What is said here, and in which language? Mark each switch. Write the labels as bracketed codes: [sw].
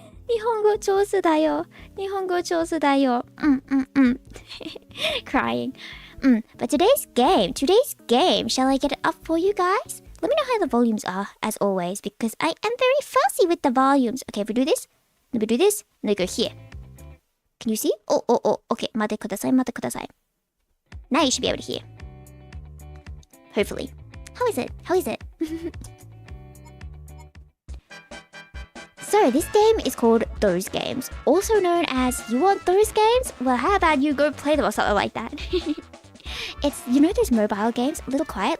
[ja] 日本語上手だよ。日本語上手だよ。 [en] Crying. But today's game, shall I get it up for you guys? Let me know how the volumes are, as always, because I am very fussy with the volumes. Okay, if we do this, and we go here. Can you see? Oh, okay, [ja] 待ってください. [en] Now you should be able to hear. Hopefully. How is it? So this game is called Those Games, also known as You Want Those Games? Well, how about you go play them or something like that? It's, you know those mobile games? A little quiet.